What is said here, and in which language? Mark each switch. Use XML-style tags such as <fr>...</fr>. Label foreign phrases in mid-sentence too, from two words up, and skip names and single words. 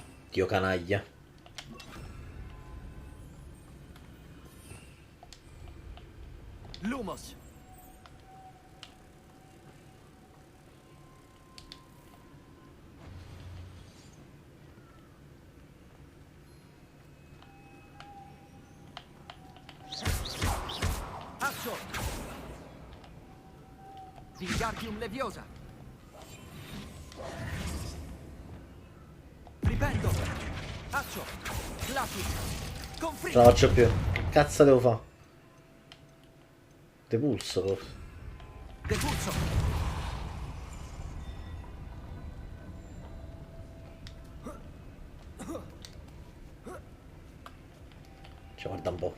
<it>Dio canaglia. Lumos. Azzo. Wingardium Leviosa. Ripendo. Azzo. Glacius. Non Confringo. la faccio più. Che cazzo devo fare? Depulso forse. Depulso. Ci guarda un po'.</it>